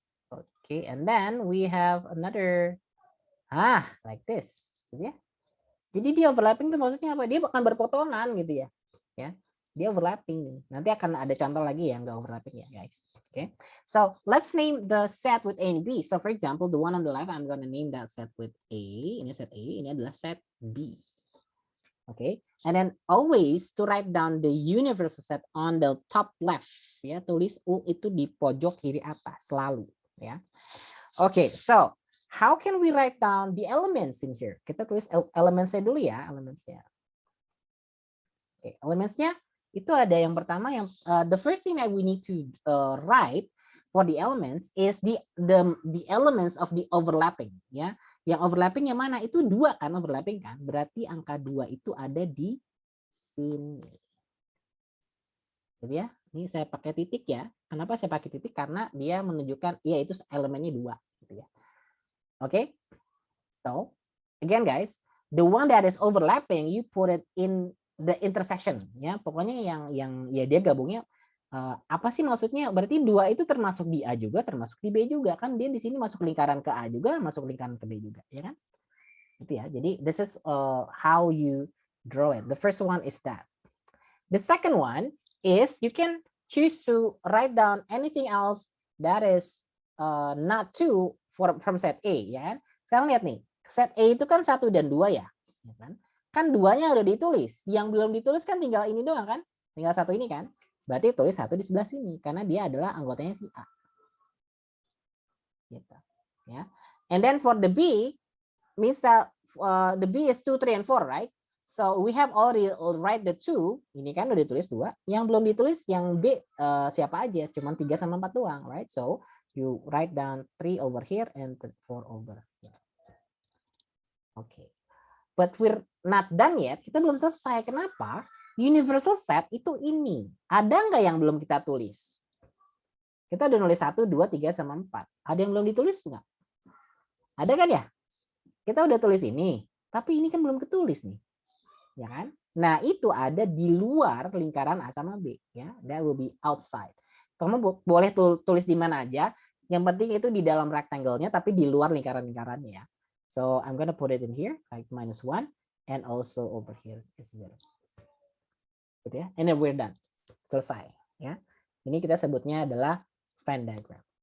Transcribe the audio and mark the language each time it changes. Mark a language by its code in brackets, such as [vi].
[en] Okay, and then we have another like this, [id] gitu ya. Jadi dia overlapping itu maksudnya apa? Dia akan berpotongan gitu ya. Ya. Dia overlapping nih. Nanti akan ada contoh lagi yang enggak overlapping ya, guys. Okay. [en] So, let's name the set with A and B. So, for example, the one on the left I'm going to name that set with A. [id] Ini set A, ini adalah set B. [en] Okay. And then always to write down the universal set on the top left. [id] Ya, tulis U itu di pojok kiri atas selalu, ya. [en] Okay, so how can we write down the elements in here? [id] Kita tulis elementsnya dulu ya, elementsnya. Okay, elementsnya itu ada yang pertama yang [en] the first thing that we need to write for the elements is the elements of the overlapping, [id] ya. Yang overlapping yang mana? Itu 2 kan overlapping kan? Berarti angka 2 itu ada di sini. Jadi ya, ini saya pakai titik ya. Kenapa saya pakai titik? Karena dia menunjukkan ya itu elemennya 2 gitu ya. [en] Okay, so again guys, the one that is overlapping, you put it in the intersection, ya. [id] Pokoknya yang ya dia gabungnya apa sih maksudnya? Berarti 2 itu termasuk di A juga, termasuk di B juga kan? Dia di sini masuk lingkaran ke A juga, masuk lingkaran ke B juga, ya kan? Itu ya. [en] Jadi this is how you draw it. The first one is that. The second one is you can choose to write down anything else that is not 2 from set A, ya kan? [id] Sekarang lihat nih, set A itu kan 1 dan 2 ya, kan? Kan 2-nya udah ditulis, yang belum ditulis kan tinggal ini doang kan? Tinggal 1 ini kan? Berarti tulis 1 di sebelah sini karena dia adalah anggotanya si A. Gitu. Ya. [en] And then for the B, misal the B is 2, 3 and 4, right? So we have already write the 2, [id] ini kan udah ditulis 2, yang belum ditulis yang B siapa aja, cuma 3 sama 4 doang, right? [en] So you write down 3 over here and 4 over here. Okay. But we're not done yet, [id] kita belum selesai. [en] Kenapa? [id] Universal set itu ini. Ada nggak yang belum kita tulis? Kita udah nulis 1, 2, 3 sama 4. Ada yang belum ditulis nggak? Ada kan ya? Kita udah tulis ini, tapi ini kan belum ketulis nih. Ya kan? Nah, itu ada di luar lingkaran A sama B, ya. [en] That will be outside. [id] Kamu boleh tulis di mana aja, yang penting itu di dalam rectangle-nya tapi di luar lingkaran-lingkarannya ya. [en] So, I'm gonna put it in here like -1 and also over here is 0. [id] Gitu ya. [en] And then we're done. [id] Selesai, ya. Ini kita sebutnya adalah Venn diagram.